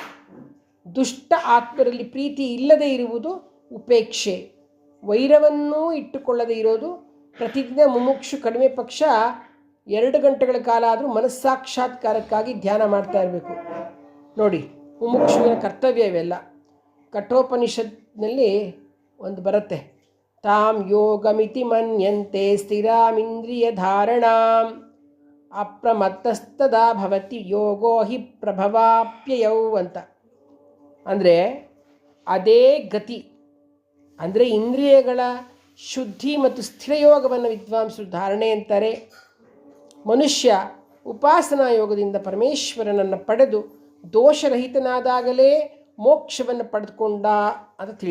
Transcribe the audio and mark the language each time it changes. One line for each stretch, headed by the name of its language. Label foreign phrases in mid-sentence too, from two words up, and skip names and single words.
Kannada: ದುಷ್ಟ ಆತ್ಮರಲ್ಲಿ ಪ್ರೀತಿ ಇಲ್ಲದೆ ಇರುವುದು ಉಪೇಕ್ಷೆ, ವೈರವನ್ನೂ ಇಟ್ಟುಕೊಳ್ಳದೆ ಇರೋದು ಪ್ರತಿದಿನ ಮುಮುಕ್ಷು ಕಡಿಮೆ ಪಕ್ಷ 2 ಗಂಟೆಗಳ ಕಾಲ ಆದರೂ ಮನಸ್ಸಾಕ್ಷಾತ್ಕಾರಕ್ಕಾಗಿ ಧ್ಯಾನ ಮಾಡ್ತಾ ಇರಬೇಕು. ನೋಡಿ, ಮುಮುಕ್ಷುವಿನ ಕರ್ತವ್ಯ ಇವೆಲ್ಲ. ಕಠೋಪನಿಷತ್ನಲ್ಲಿ ಒಂದು ಬರುತ್ತೆ,
Sanskrit: ತಾಂ ಯೋಗಮಿತಿ ಮನ್ಯಂತೆ ಸ್ಥಿರಾಮಿಂದ್ರಿಯ ಧಾರಣಾಂ ಅಪ್ರಮತ್ತಸ್ತದಾ ಭವತಿ ಯೋಗೋ ಹಿ ಪ್ರಭವಾಪ್ಯಯೌ
Kannada: ಅಂತ. ಅಂದರೆ ಅದೇ ಗತಿ, ಅಂದರೆ ಇಂದ್ರಿಯಗಳ ಶುದ್ಧಿ ಮತ್ತು ಸ್ಥಿರಯೋಗವನ್ನು ವಿದ್ವಾಂಸರು ಧಾರಣೆ ಅಂತಾರೆ. ಮನುಷ್ಯ ಉಪಾಸನಾ ಯೋಗದಿಂದ ಪರಮೇಶ್ವರನನ್ನು ಪಡೆದು ದೋಷರಹಿತನಾದಾಗಲೇ ಮೋಕ್ಷವನ್ನು ಪಡೆದುಕೊಂಡ ಅಂತ ತಿಳಿ.